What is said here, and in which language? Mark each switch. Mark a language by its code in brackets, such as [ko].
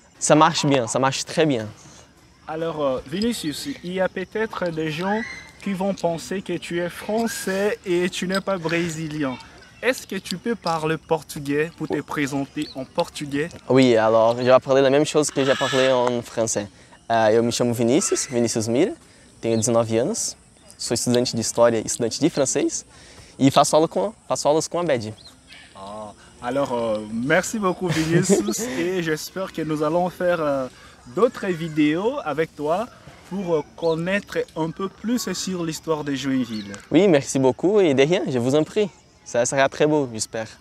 [fr] Ça marche bien, ça marche très bien. Alors, Vinicius, il y a peut-être des gens qui vont penser que tu es français et tu n'es pas brésilien. Est-ce que tu peux parler portugais pour te présenter en portugais? Oui, alors je vais parler la même chose que j'ai parlé en français. [pt] Eu me chamo Vinicius Mira, tenho 19 anos, sou estudante de História e estudante de francês e faço aulas com a Abed. [fr] Alors, merci beaucoup Vinicius et j'espère que nous allons faire d'autres vidéos avec toi pour connaître un peu plus sur l'histoire de Joinville. Oui, merci beaucoup et de rien, je vous en prie. Ça sera très beau, j'espère.